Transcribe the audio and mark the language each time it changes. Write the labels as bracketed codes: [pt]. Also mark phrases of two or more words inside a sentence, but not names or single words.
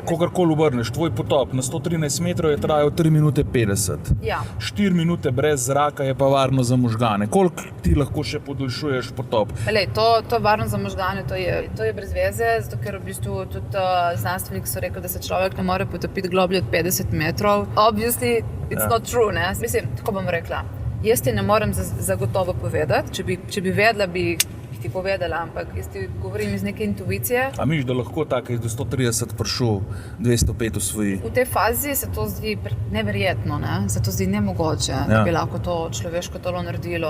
[sl] Kogarkoli obrneš, tvoj potop na 113 metrov je trajal 3 minute 50. Ja. 4 minute brez zraka je pa varno za možgane. Koliko ti lahko še podaljšuješ potop? To varno za možgane, to je brez veze, zato ker v bistvu tudi znanstveniki so rekli, da se človek ne more potopiti globlje od 50 metrov. [en] Obviously, it's not true, [sl] ne? Mislim, tako bom rekla. Jaz ti ne morem zagotovo povedati, če bi vedela, bi ti povedala, ampak jaz ti govorim iz neke intuicije. A misliš, da lahko tako iz 130 prišel 205 osvoji? V tej fazi se to zdi neverjetno, ne? Se to zdi nemogoče, da bi lahko to človeško telo naredilo.